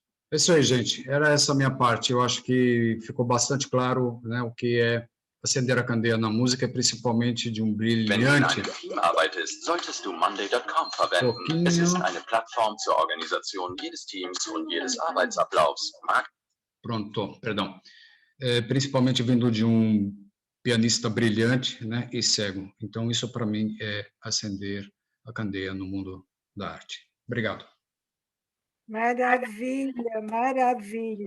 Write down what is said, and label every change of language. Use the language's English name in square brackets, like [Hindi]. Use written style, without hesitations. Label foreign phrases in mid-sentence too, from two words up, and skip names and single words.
[Portuguese] É isso aí, gente. Era essa a minha parte. Eu acho que ficou bastante claro, né, o que é acender a candeia na música, principalmente de um brilhante. [German] Solltest du Monday.com verwenden. Es ist eine Plattform zur Organisation jedes Teams und jedes Arbeitsablaufs. [Portuguese] Pronto, perdão. Principalmente vindo de um pianista brilhante, né, e cego. Então, isso para mim é acender a candeia no mundo da arte. Obrigado. Maravilha, maravilha.